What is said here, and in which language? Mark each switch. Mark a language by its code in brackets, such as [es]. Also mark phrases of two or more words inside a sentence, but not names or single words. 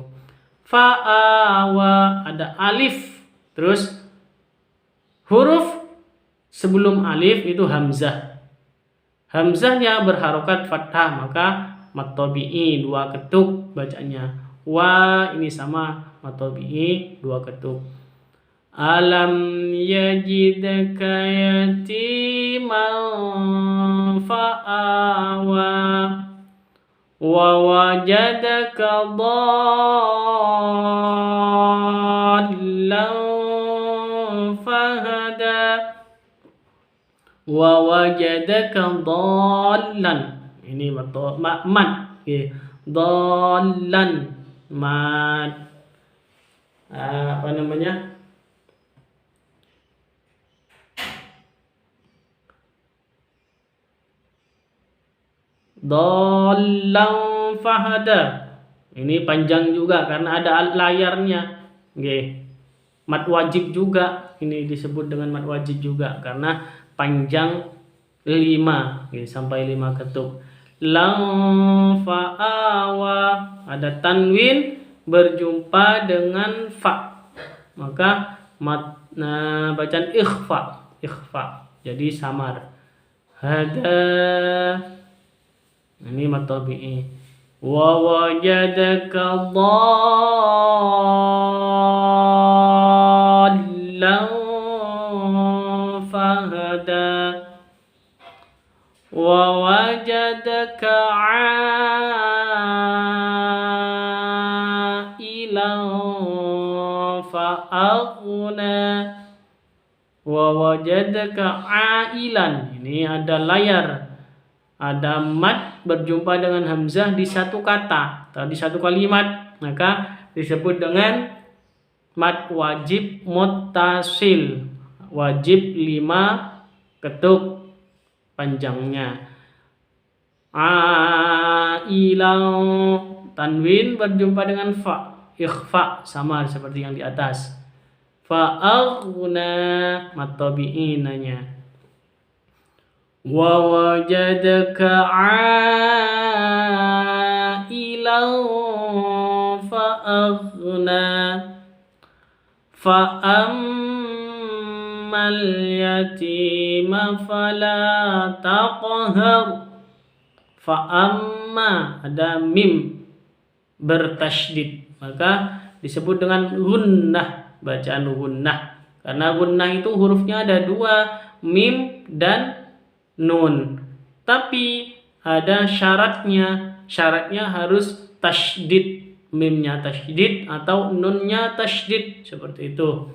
[id] Fa'awa, ada alif, terus huruf sebelum alif itu hamzah. Hamzahnya berharokat fathah, maka mad tabi'i 2 ketuk bacanya. Wa ini sama mad tabi'i 2 ketuk. [ar] ألم يجدك يتيما فآوى ووجدك ضالا فهدى. Wa wajadaka dhallan, ini mad, dhallan, mad dhallan fahada. [id] Ini panjang juga karena ada layarnya. Mad wajib juga, ini disebut dengan mad wajib juga karena panjang 5, sampai 5 ketuk. Lam fa'awa, ada tanwin berjumpa dengan fa, maka bacaan ikhfa, jadi samar. Hada, ini mad tabi'i. [ar] ووجدك ضالا فهدى ووجدك عائلا فأغنى. ووجدك عائلا, [id] ini ada layar, ada mad berjumpa dengan hamzah di satu kata atau di satu kalimat, maka disebut dengan mad wajib muttasil, wajib 5 ketuk panjangnya. Ailan, tanwin berjumpa dengan fa, ikhfa, sama seperti yang di atas. Fa'aghna, mad tabi'i nanya. [ar] ووجدك عائلا فأغنى فأما اليتيم فلا تقهر. [id] Fa'amma, ada mim bertasydid, maka disebut dengan gunnah, bacaan gunnah. Karena gunnah itu hurufnya ada 2, mim dan nun, tapi ada syaratnya harus tasydid mimnya tasydid atau nunnya tasydid, seperti itu.